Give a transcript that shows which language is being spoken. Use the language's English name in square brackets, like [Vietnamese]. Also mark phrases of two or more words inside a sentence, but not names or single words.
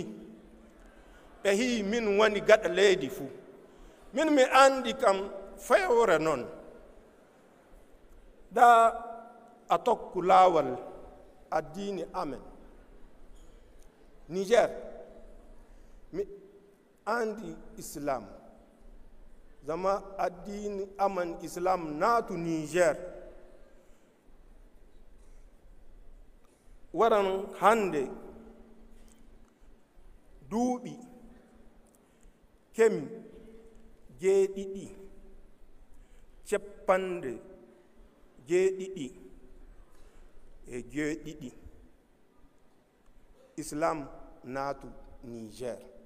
[Fula] Ɓe hi min woni gaɗa leydi fuu. Min mi andi kam fewre non. Da a tokku laawol addini amen. Niger mi andi islam, zama addini aman islam naatu Niger. Waran hande duuɓi kemi jeeɗiɗi ceppande jeeɗiɗi e jeeɗiɗi islam naatu Niger.